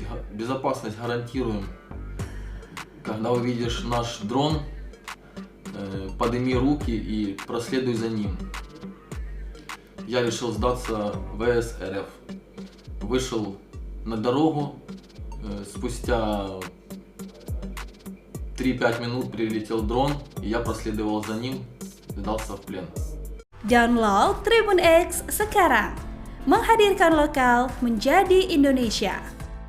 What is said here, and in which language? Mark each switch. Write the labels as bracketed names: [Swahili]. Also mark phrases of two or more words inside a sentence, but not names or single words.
[Russian] Безопасность гарантируем. Когда увидишь наш дрон, подними руки и проследуй за ним». Я решил сдаться ВС РФ. Вышел на дорогу. Спустя 3-5 минут прилетел дрон, и я проследовал за ним, сдался в плен. [Indonesian] Download Tribun X sekarang, menghadirkan lokal menjadi Indonesia.